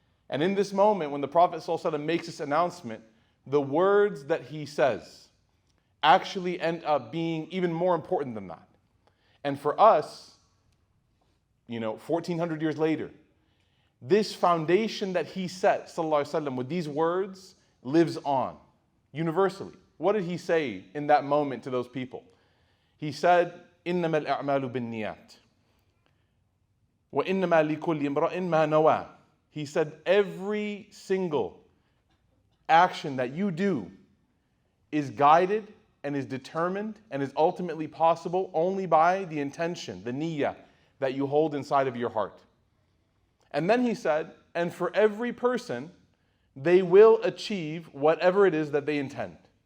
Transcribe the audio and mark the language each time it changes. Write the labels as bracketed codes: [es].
[en] And in this moment, when the Prophet ﷺ makes this announcement, the words that he says actually end up being even more important than that. And for us, 1400 years later, this foundation that he set, sallallahu alaihi wasallam, with these words lives on universally. What did he say in that moment to those people? He said, [ar] إِنَّمَا الْأَعْمَالُ بِالنِّيَّاتِ وَإِنَّمَا لِكُلِّ امْرَئٍ مَا نَوَى. [en] He said, every single action that you do is guided and is determined and is ultimately possible only by the intention, the niyyah, that you hold inside of your heart. And then he said, and for every person, they will achieve whatever it is that they intend.